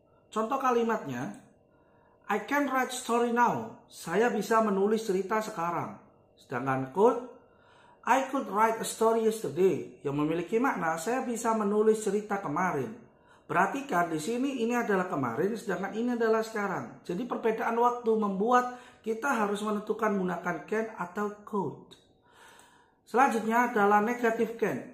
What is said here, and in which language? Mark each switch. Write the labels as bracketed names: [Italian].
[Indonesian] Contoh kalimatnya, [English] I can write story now. [Indonesian] Saya bisa menulis cerita sekarang. Sedangkan [English] could, I could write a story yesterday. [Indonesian] Yang memiliki makna, saya bisa menulis cerita kemarin. Perhatikan di sini ini adalah kemarin, sedangkan ini adalah sekarang. Jadi perbedaan waktu membuat kita harus menentukan menggunakan can atau could. Selanjutnya adalah negatif can.